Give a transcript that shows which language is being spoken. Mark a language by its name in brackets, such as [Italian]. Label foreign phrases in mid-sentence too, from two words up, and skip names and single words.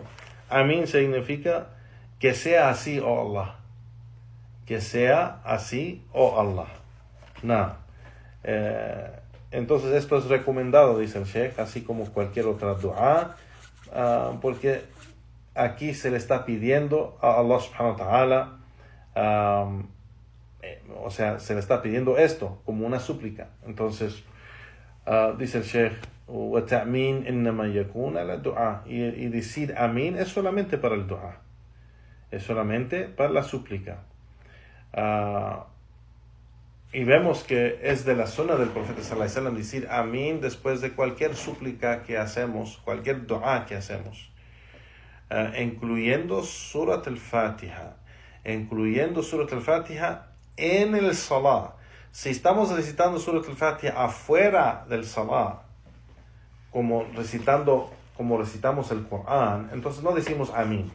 [Spanish] Amén significa que sea así, oh Allah. Que sea así, oh Allah. Entonces esto es recomendado, dice el Sheikh, así como cualquier otra dua, porque aquí se le está pidiendo a Allah [Arabic] سبحانه وتعالى, [Spanish] o sea, se le está pidiendo esto como una súplica. Entonces, dice el Sheikh, [Arabic] وَتَأْمِينَ إِنَّمَا يَكُونَ لَدُعَى, [Spanish] y decir amén es solamente para el dua, es solamente para la súplica. Y vemos que es de la sunna del profeta [Arabic] صلى الله عليه وسلم [Spanish] decir amén después de cualquier súplica que hacemos, cualquier dua que hacemos, incluyendo Surat al-Fatiha, en el Salah. Si estamos recitando Surat al-Fatiha afuera del Salah, como recitamos el Corán, entonces no decimos amén.